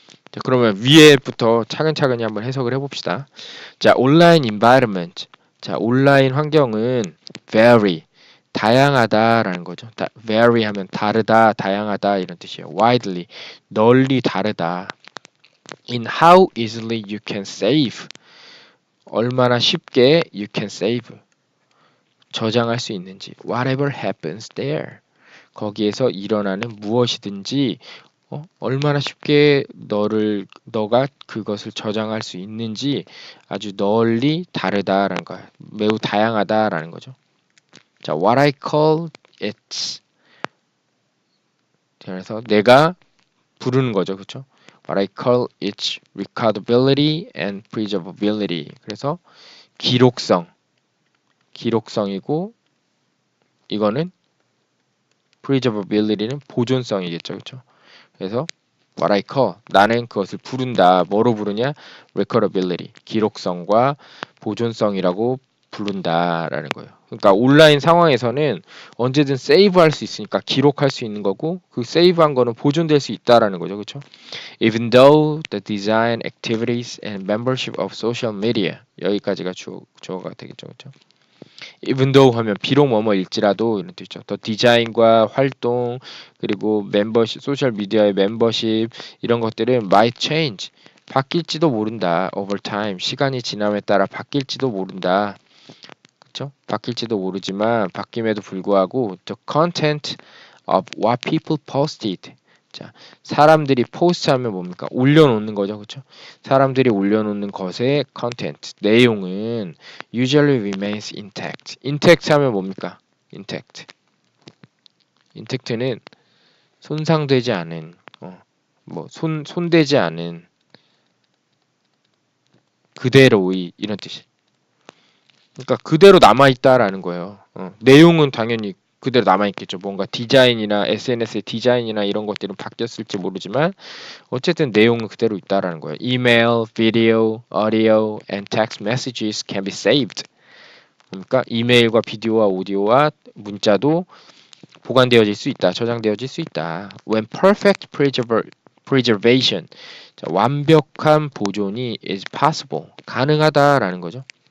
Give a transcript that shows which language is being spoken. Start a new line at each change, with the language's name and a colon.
Korean: 자, 그러면 위에부터 차근차근히 한번 해석을 해봅시다. 자, 온라인 environment. 자, 온라인 환경은 vary, 다양하다라는 거죠. vary 하면 다르다, 다양하다 이런 뜻이에요. widely, 널리 다르다.
English: in how easily you can save,
Korean: 얼마나 쉽게
English: you can save,
Korean: 저장할 수 있는지.
English: whatever happens there,
Korean: 거기에서 일어나는 무엇이든지 얼마나 쉽게 너가 그것을 저장할 수 있는지 아주 널리 다르다라는 거야. 매우 다양하다라는 거죠.
English: 자, what I call it.
Korean: 그래서 내가 부르는 거죠. 그렇죠?
English: What I call its recordability and preservability.
Korean: 그래서 기록성이고 이거는 preservability는 보존성이겠죠. 그렇죠? 그래서
English: what I call
Korean: 나는 그것을 부른다. 뭐로 부르냐? recordability 기록성과 보존성이라고 부른다라는 거예요. 그러니까 온라인 상황에서는 언제든 세이브할 수 있으니까 기록할 수 있는 거고 그 세이브한 거는 보존될 수 있다라는 거죠. 그렇죠?
English: Even though the design activities and membership of social media
Korean: 여기까지가 주어가 되겠죠. 그렇죠? Even though 하면 비록 뭐뭐일지라도 이런 뜻이죠. 더 디자인과 활동 그리고 멤버십 소셜 미디어의 멤버십 이런 것들은
English: might change
Korean: 바뀔지도 모른다.
English: over time
Korean: 시간이 지남에 따라 바뀔지도 모른다. 그렇죠? 바뀔지도 모르지만 바뀜에도 불구하고
English: the content of what people posted
Korean: 자, 사람들이 포스트하면 뭡니까? 올려놓는 거죠, 그렇죠? 사람들이 올려놓는 것의 content, 내용은
English: usually remains intact.
Korean: intact 하면 뭡니까?
English: intact.
Korean: intact는 손상되지 않은, 손대지 않은 그대로의 이런 뜻이. 그러니까 그대로 남아있다라는 거예요. 내용은 당연히 그대로 남아있겠죠. 뭔가 디자인이나 SNS의 디자인이나 이런 것들은 바뀌었을지 모르지만 어쨌든 내용은 그대로 있다라는 거예요.
English: Email, video, audio, and text messages can be saved.
Korean: 그러니까 이메일과 비디오와 오디오와 문자도 보관되어질 수 있다. 저장되어질 수 있다.
English: When perfect preservation,
Korean: 자, 완벽한 보존이
English: is possible,
Korean: 가능하다라는 거죠.